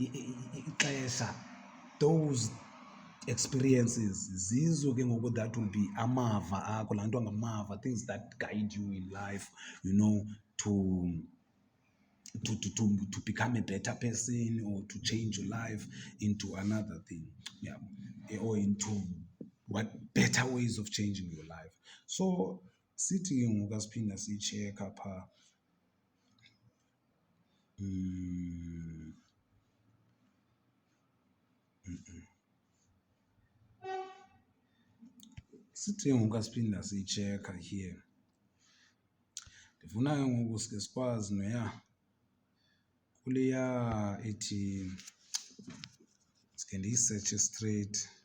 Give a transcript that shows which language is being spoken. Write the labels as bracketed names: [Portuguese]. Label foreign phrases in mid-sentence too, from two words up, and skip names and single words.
[English] those experiences [Xhosa] zizo ke ngoku [English] that will be [Xhosa] amava akho laa nto ngamava, [English] things that guide you in life, you know, to become a better person or to change your life into another thing, yeah, or into what better ways of changing your life. [Xhosa] So sithi ke ngoku asiphinda siyicheka phaa sithi ke ngoku asiphinda siyicheka here. Ndifuna ke ngoku sike sikwazi noya kuleya ethi sike ndiyisearche straight.